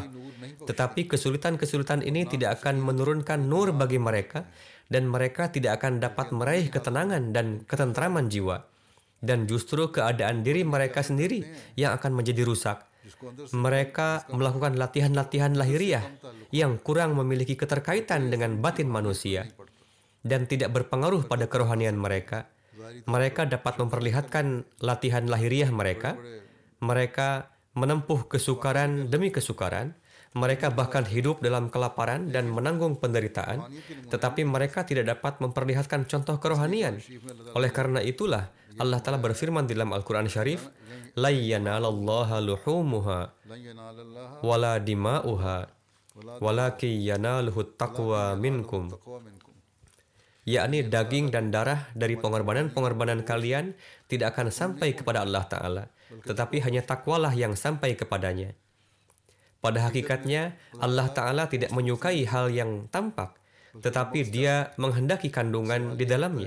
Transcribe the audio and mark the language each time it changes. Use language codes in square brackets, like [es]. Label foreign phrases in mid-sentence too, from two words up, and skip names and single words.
[id] Tetapi kesulitan-kesulitan ini tidak akan menurunkan nur bagi mereka, dan mereka tidak akan dapat meraih ketenangan dan ketentraman jiwa. Dan justru keadaan diri mereka sendiri yang akan menjadi rusak. [ur] جس کو اندر [id] Mereka melakukan latihan-latihan lahiriah yang kurang memiliki keterkaitan dengan batin manusia dan tidak berpengaruh pada kerohanian mereka. Mereka dapat memperlihatkan latihan lahiriah mereka. Mereka menempuh kesukaran demi kesukaran. Mereka bahkan hidup dalam kelaparan dan menanggung penderitaan, tetapi mereka tidak dapat memperlihatkan contoh kerohanian. Oleh karena itulah, Allah Ta'ala berfirman di dalam Al-Quran Syarif, [ar] "لن ينال الله لحومها لن ينال الله ولا دماؤها ولكن يناله التقوى منكم." تقوى منكم [id] yakni daging dan darah dari pengorbanan-pengorbanan kalian tidak akan sampai kepada Allah Ta'ala, tetapi hanya takwalah yang sampai kepadanya. Pada hakikatnya, Allah Ta'ala tidak menyukai hal yang tampak, tetapi Dia menghendaki kandungan di dalamnya.